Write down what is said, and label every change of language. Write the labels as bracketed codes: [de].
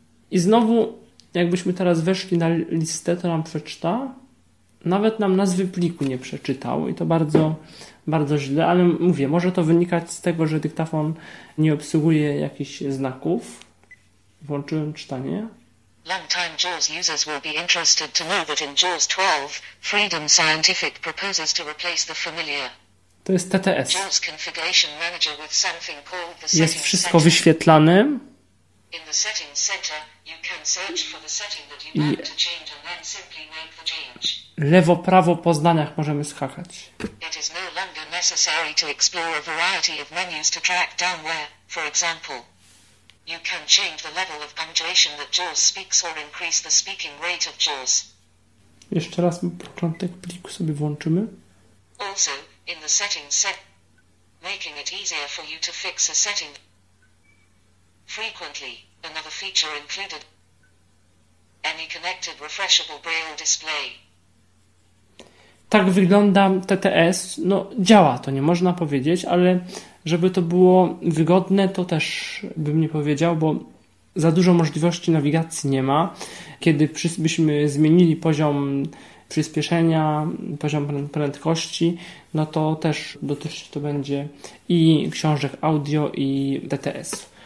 [pl] I znowu, jakbyśmy teraz weszli na listę, to nam przeczyta. Nawet nam nazwy pliku nie przeczytał i to bardzo, bardzo źle. Ale mówię, może to wynikać z tego, że dyktafon nie obsługuje jakichś znaków. Włączyłem czytanie. [en] Long-time JAWS users will be interested to know that in JAWS 12, Freedom Scientific proposes to replace the familiar. [pl] To jest TTS. [en] JAWS Configuration Manager with something called the [pl] jest wszystko center. Wyświetlane. [en] In the settings center, you can search for the setting that you want to change and then simply make the change. [pl] Lewo, prawo, po zdaniach możemy skakać. [en] It is no longer necessary to explore a variety of menus to track down where, for example, you can change the level of punctuation that JAWS speaks or increase the speaking rate of JAWS. [pl] Jeszcze raz początek pliku sobie włączymy. [en] Also, in the settings set, making it easier for you to fix a setting. Frequently, another feature included any connected refreshable braille display. [pl] Tak wygląda TTS. No, działa to, nie można powiedzieć, ale żeby to było wygodne, to też bym nie powiedział, bo za dużo możliwości nawigacji nie ma. Kiedy byśmy zmienili poziom przyspieszenia, poziom prędkości, no to też dotyczyć to będzie i książek audio, i TTS.